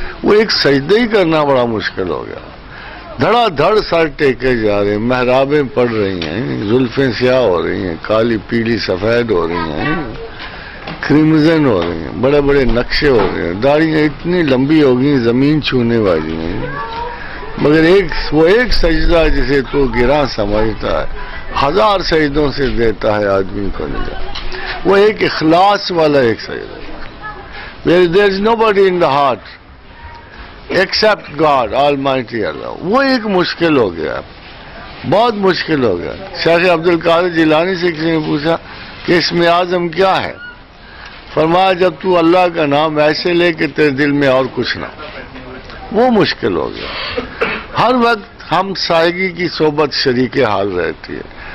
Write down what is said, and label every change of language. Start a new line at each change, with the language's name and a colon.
Urdu: وہ ایک سجدہ ہی کرنا بڑا مشکل ہو گیا. دھڑا دھڑ سر ٹیکے جا رہے ہیں، محرابیں پڑ رہی ہیں، زلفیں سیاہ ہو رہی ہیں، کالی پیلی سفید ہو رہی ہیں، کرمزن ہو رہی ہیں، بڑے بڑے نقشے ہو رہے ہیں، داڑیاں اتنی لمبی ہو گئی زمین چھونے والی ہیں. مگر وہ ایک سجدہ جسے تو گراں سمجھتا ہے، 1000 سجدوں سے دیتا ہے آدمی کو نجات. وہ ایک اخلاص والا ایک سجدہ.
English: There is nobody in the heart except God, Almighty Allah.
Urdu: وہ ایک مشکل ہو گیا، بہت مشکل ہو گیا. شیخ عبد القادر جیلانی سے کسی نے پوچھا کہ اسم اعظم کیا ہے؟ فرمایا جب تو اللہ کا نام ایسے لے کہ تیرے دل میں اور کچھ نہ. وہ مشکل ہو گیا. ہر وقت ہم سائیگی کی صحبت شریک حال رہتی ہے.